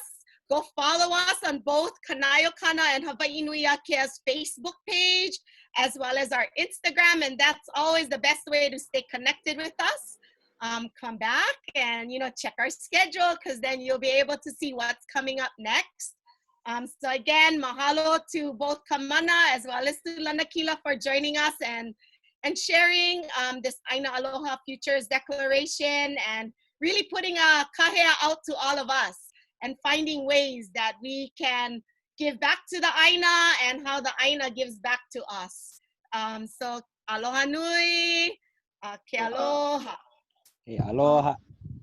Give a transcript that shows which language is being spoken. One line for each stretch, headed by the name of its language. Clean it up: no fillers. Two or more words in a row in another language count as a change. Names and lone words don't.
English: Go follow us on both Kanaiokana and Hawaii Nui Akea's Facebook page, as well as our Instagram, and that's always the best way to stay connected with us. Come back and, you know, check our schedule, because then you'll be able to see what's coming up next. So again, mahalo to both Kamana as well as to Lanakila for joining us and sharing this ʻāina Aloha Futures Declaration, and really putting a kahea out to all of us and finding ways that we can give back to the ʻāina and how the ʻāina gives back to us.
Hawaiian: So aloha nui, ke aloha. Aloha.